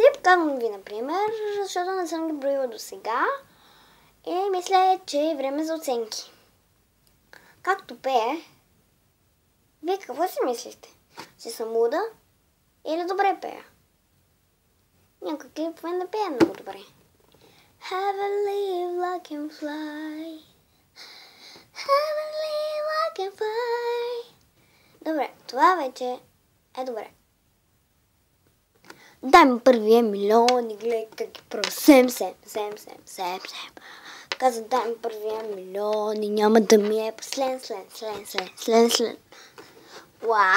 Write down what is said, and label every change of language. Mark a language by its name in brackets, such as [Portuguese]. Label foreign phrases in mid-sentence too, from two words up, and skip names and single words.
[Bulgarian] Казвам ви, например, защото не съм ги броила до сега. И мисля, че е време за оценки. Както пее, вие какво си мислите? Че съм луда или добре пея? Някой клипове не пея много добре. [English] Have a leaf like and fly. Have a leaf like and fly. [Bulgarian] Добре, това вече е добре. Дай ми първия милион и гледай как ги прави. Сем. Каза, дай ми първия милион и няма да ми е слен. Уау!